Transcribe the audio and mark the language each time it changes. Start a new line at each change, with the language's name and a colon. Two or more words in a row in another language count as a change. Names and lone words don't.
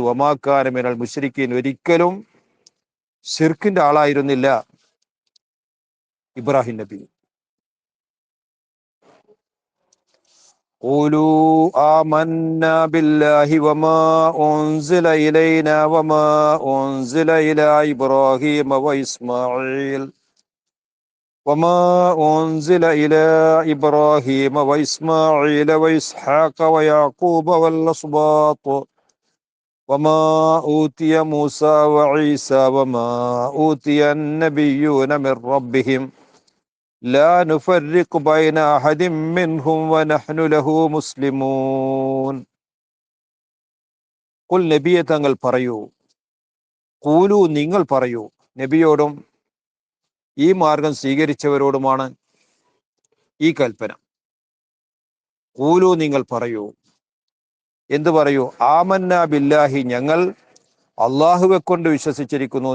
Arabic: وما كان من المشركين
Malayalam: ഒരിക്കലും ശിർക്കിന്റെ ആളായിരുന്നില്ല ഇബ്രാഹിം നബി.
Arabic: قولوا آمنا بالله وما أنزل إلينا وما أنزل إلى إبراهيم وإسماعيل وما أنزل إلى إبراهيم وإسماعيل وإسحاق ويعقوب والأسباط وما أوتي موسى وعيسى وما أوتي النبيون من ربهم لا نفرق بين أحد منهم ونحن له مسلمون.
Malayalam: قل നബിയെ തങ്ങൾ പറയൂ, ഖൂലു നിങ്ങൾ പറയൂ. നബിയോടും ഈ മാർഗം സ്വീകരിച്ചവരോടുമാണ് ഈ കൽപ്പന. ഖൂലു നിങ്ങൾ പറയൂ. എന്ത് പറയൂ?
Arabic: آمنا بالله
Malayalam: ഞങ്ങൾ അള്ളാഹുവെ കൊണ്ട് വിശ്വസിച്ചിരിക്കുന്നു.